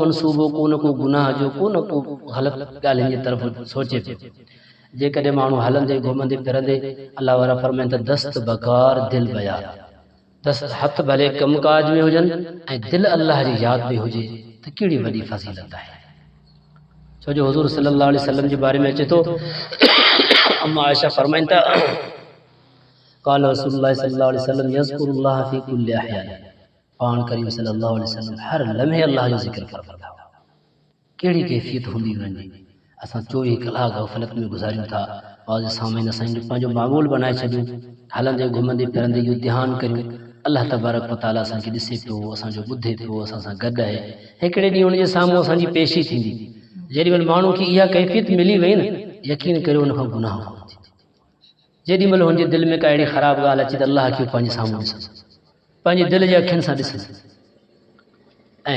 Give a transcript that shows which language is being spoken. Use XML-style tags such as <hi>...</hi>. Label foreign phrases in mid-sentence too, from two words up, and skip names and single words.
<sd>मनसूबो को न को गुनाह जो को न को ग़लत ॻाल्हियुनि जी तरफ़ सोचे पियो जेकॾहिं माण्हू हलंदे घुमंदे फिरंदे अल्लाह वारा फरमाइनि त</sd> <fa>دست بکار دل به یار</fa> <sd>दस्त हथ भले कमकाज में हुजनि ऐं दिल अल्लाह जी यादि में हुजे त कहिड़ी वॾी फज़ीलत आहे छो जो हुज़ूर</sd> <ar>صلى الله عليه وسلم</ar> <sd>जे बारे में अचे थो अम्मा आयशा फरमाइनि था</sd> <ar>قال رسول الله صلى الله عليه وسلم يذكر الله في كل أحيان</ar> <sd>पाण करीम</sd> <ar>صلى الله عليه وسلم</ar> <sd>हर लम्हे अल्लाह जो ज़िक्र फरमाईंदा हुआ कहिड़ी कैफ़ियत हूंदी वञे असां 24 कलाक ग़फ़लत में गुज़ारियूं था वाज़ सामने असां पंहिंजो मामूल बनाए छॾियूं हलंदे घुमंदे फिरंदे इहो ध्यानु करियूं</sd> <ar>اللہ تبارک و تعالیٰ</ar> <sd>اساں کے ॾिसे पियो असांजो ॿुधे पियो असां सां गॾु आहे हिकिड़े ॾींहुं उनजे साम्हूं असांजी पेशी थींदी जेॾी महिल माण्हू खे इहा कैफ़ियत मिली वई न यकीन करियो उन खां गुनाह कोन थींदो जेॾी महिल हुनजे दिलि में का अहिड़ी ख़राबु ॻाल्हि अचे त अलाह खे पंहिंजे साम्हूं ॾिसंदो पंहिंजे दिलि जे अखियुनि सां ॾिसंदो ऐं</sd>